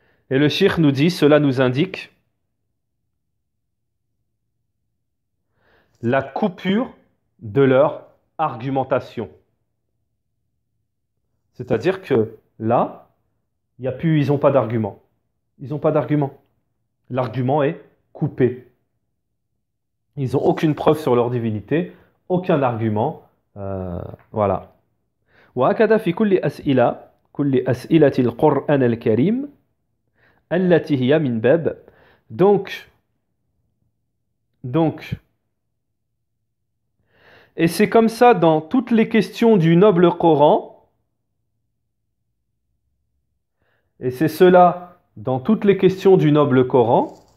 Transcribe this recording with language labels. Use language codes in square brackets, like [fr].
[fr] Et le cheikh nous dit, cela nous indique la coupure de leur argumentation. C'est-à-dire que là, ils n'ont pas d'argument. Ils n'ont pas d'argument. L'argument est coupé. Ils n'ont aucune preuve sur leur divinité, aucun argument. Voilà. [ar] وهكذا في كل أسئلة القرآن الكريم التي هي من باب [fr] Donc, et c'est comme ça dans toutes les questions du noble Coran, et c'est cela dans toutes les questions du noble Coran,